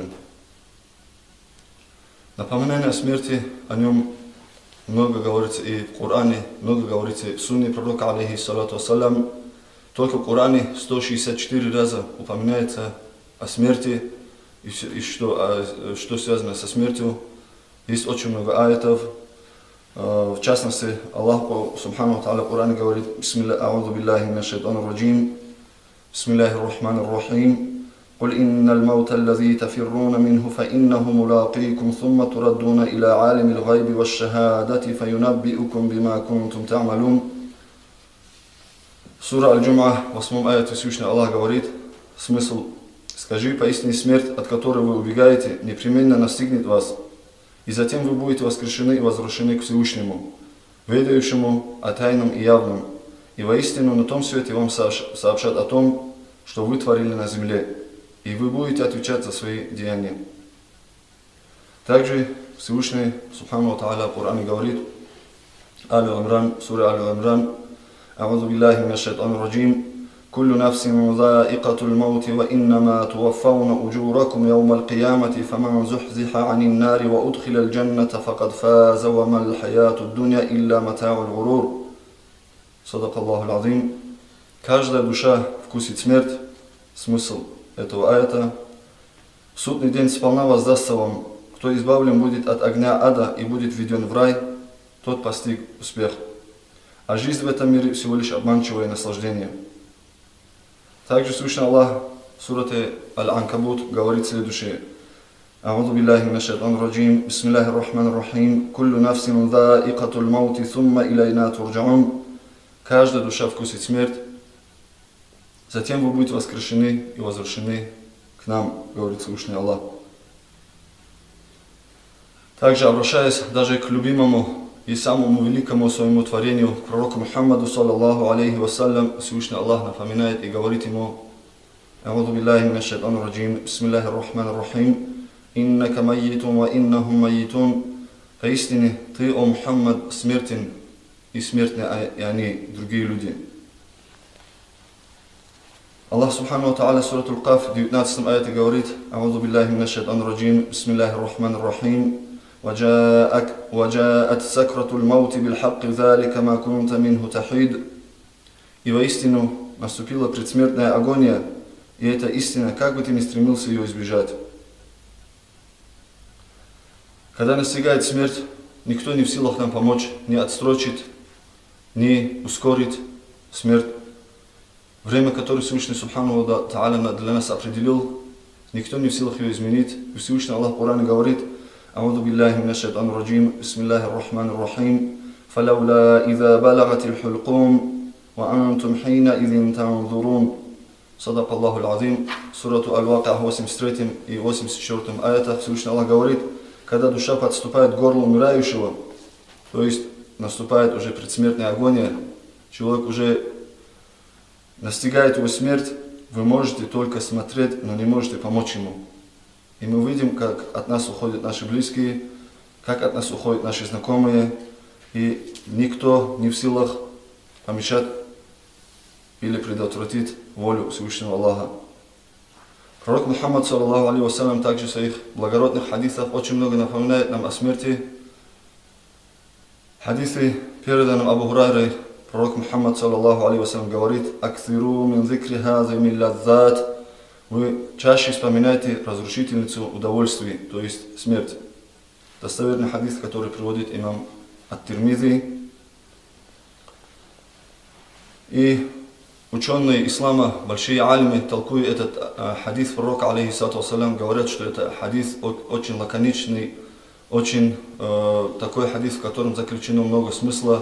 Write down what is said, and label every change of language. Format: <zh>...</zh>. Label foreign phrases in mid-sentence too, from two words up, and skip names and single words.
<ru>Напоминание о смерти, о нем много говорится и в Коране, много говорится в сунне пророка,</ru> <ar>عليه الصلاة والسلام.</ar> <ru>Только в Коране 164 раза упоминается о смерти и что связано со смертью. Есть очень много аятов. В частности, Аллах</ru> <ar>سبحانه وتعالى</ar> <ru>в Коране говорит:</ru> <ar>«أعوذ بالله من الشيطان الرجيم، بسم الله الرحمن الرحيم, قل إن الموت الذي تفرون منه فإنه ملاقيكم ثم تردون إلى عالم الغيب والشهادة فينبئكم بما كنتم تعملون».</ar> <ru>Сура Аль-Джум'а, 8 аяте Всевышний Аллах говорит, смысл: «Скажи, поистине смерть, от которой вы убегаете, непременно настигнет вас, и затем вы будете воскрешены и возвращены к Всевышнему, ведающему о тайном и явном, и воистину на том свете вам сообщат о том, что вы творили на земле, и вы будете отвечать за свои деяния». Также Всевышний</ru> <ar>سبحانه وتعالى</ar> <ru>в Коране говорит,</ru> <ar>Аль-Имран, сура Аль-Имран: «أعوذ بالله من الشيطان الرجيم، كل نفس ذائقة الموت وإنما توفون أجوركم يوم القيامة، فمن زحزح عن النار وأدخل الجنة فقد فاز وما الحياة الدنيا إلا متاع الغرور». صدق الله العظيم.</ar> <ru>Каждая душа вкусит смерть. Смысл этого аята: в судный день сполна воздастся вам. Кто избавлен будет от огня ада и будет введен в рай, тот постиг успех. А жизнь в этом мире всего лишь обманчивое наслаждение. Также Всевышний Аллах в сурате Аль-Анкабут говорит следующее:</ru> <ar>«أعوذ بالله من الشيطان الرجيم، بسم الله الرحمن الرحيم، كل نفس ذائقة الموت، ثم إلينا ترجعون».</ar> <ru>каждая душа вкусит смерть, затем вы будете воскрешены и возвращены к нам, говорит Всевышний Аллах. Также, обращаясь даже к любимому и самому великому своему творению, к пророку Мухаммаду,</ru> <ar>صلى الله عليه وسلم,</ar> <ru>Всевышний Аллах напоминает и говорит ему:</ru> <ar>«أعوذ بالله من الشيطان الرجيم، بسم الله الرحمن الرحيم، إنك ميت وإنهم ميتون».</ar> <ru>Поистине, ты, о Мухаммад, смертен, и смертны и они, другие люди. Аллах</ru> <ar>سبحانه وتعالى,</ar> <ru>сурат Аль-Каф, в 19 аяте говорит:</ru> <ar>«أعوذ بالله من الشيطان الرجيم، بسم الله الرحمن الرحيم». وجاءت سكرة الموت بالحق ذلك ما كنت منه تحيد.</ar> <ru>И воистину наступила предсмертная агония, и это истина, как бы ты ни стремился ее избежать. Когда настигает смерть, никто не в силах нам помочь, ни отсрочить, ни ускорить смерть. Время, которое Всевышний</ru> <ar>سبحانه وتعالى</ar> <ru>для нас определил, никто не в силах ее изменить. И Всевышний Аллах в Коране говорит:</ru> <ar>«أعوذ بالله من الشيطان الرجيم، بسم الله الرحمن الرحيم، فلولا إذا بلغت الحلقوم، وأنتم حينئذ تنظرون». صدق الله العظيم,</ar> <ru>сурату Аль-Вакиа, 83 и 84 аятах Всевышний Аллах говорит: когда душа подступает к горлу умирающего, то есть наступает уже предсмертная агония, человек уже настигает его смерть, вы можете только смотреть, но не можете помочь ему. И мы видим, как от нас уходят наши близкие, как от нас уходят наши знакомые, и никто не в силах помешать или предотвратить волю Всевышнего Аллаха. Пророк Мухаммад,</ru> <ar>صلى الله عليه وسلم,</ar> <ru>также в своих благородных хадисах очень много напоминает нам о смерти. Хадисы, переданные Абу Хурайрой, пророк Мухаммад,</ru> <ar>صلى الله عليه وسلم,</ar> <ru>говорит:</ru> <ar>«أكثروا من ذكر هاذم اللذات».</ar> <ru>Вы чаще вспоминайте разрушительницу удовольствий, то есть смерть. Достоверный хадис, который приводит имам ат-Тирмизи. И ученые ислама, большие алимы, толкуя этот хадис пророка,</ru> <ar>عليه الصلاة والسلام,</ar> <ru>говорят, что это хадис очень лаконичный, очень такой хадис, в котором заключено много смысла.</ru>